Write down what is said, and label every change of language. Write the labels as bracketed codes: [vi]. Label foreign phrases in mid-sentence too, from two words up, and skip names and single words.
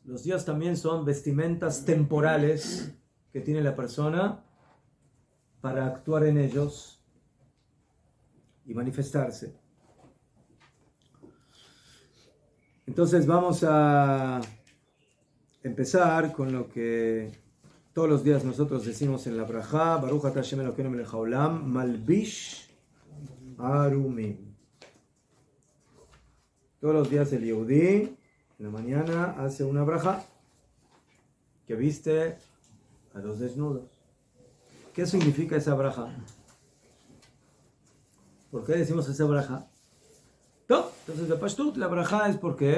[es] Los días también son vestimentas temporales que tiene la persona para actuar en ellos y manifestarse. Entonces vamos a empezar con lo que todos los días nosotros decimos en la brajá, [he] ברוך אתה השם אלוקינו מלך העולם מלביש ערומים. [es] Todos los días el Yehudí, en la mañana, hace una brajá que viste a los desnudos. ¿Qué significa esa brajá? ¿Por qué decimos esa brajá? No, entonces de Pashtut la brajá es ¿por qué?